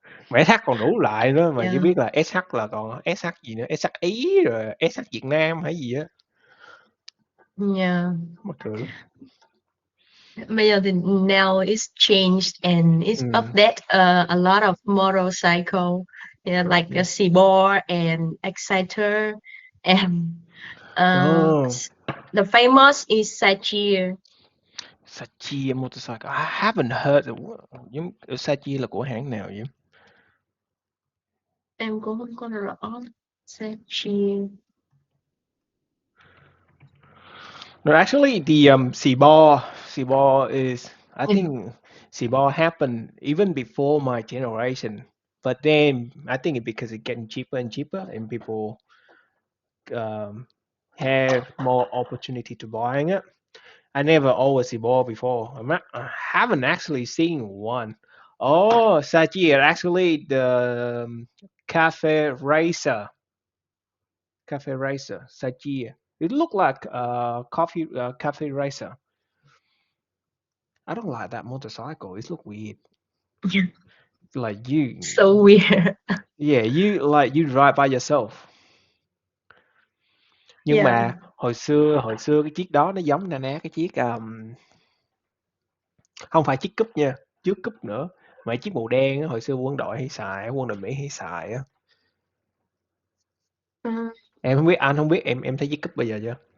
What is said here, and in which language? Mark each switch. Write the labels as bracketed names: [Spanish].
[Vietnamese] Mà SH còn đủ loại nữa mà chỉ [English] yeah, [Vietnamese] biết là SH là còn SH gì nữa, SH Ý rồi SH Việt Nam hay gì á, [English] yeah. [Vietnamese] mắc cười lắm. Bây giờ thì [English] now it's changed and it's Ừm, update a lot of motorcycle, yeah, like a Seaboard and Exciter and oh, the famous is Sachir. Sachi motorcycle, I haven't heard of [Vietnamese] giống Sachi là của hãng nào vậy? Em cũng không có rõ. Sachir. [English] No, actually, the Sibor is I think Sibor happened even before my generation, but then I think it because it's getting cheaper and cheaper, and people um, have more opportunity to buying it. I never owned a Sibor before. I haven't actually seen one. Oh, Sachi, actually the Cafe Racer, Cafe Racer, Sachi. It looked like Cafe Racer. I don't like that motorcycle. It look weird. like you, So weird. yeah, you ride by yourself. [Vietnamese] Nhưng [English] Yeah. [Vietnamese] mà hồi xưa cái chiếc đó nó giống na ná cái chiếc không phải chiếc cúp nha, trước cúp nữa, mà chiếc màu đen á, hồi xưa quân đội hay xài, quân đội Mỹ hay xài á. Ừ. Em không biết, anh không biết em thấy chiếc cúp bây giờ chưa?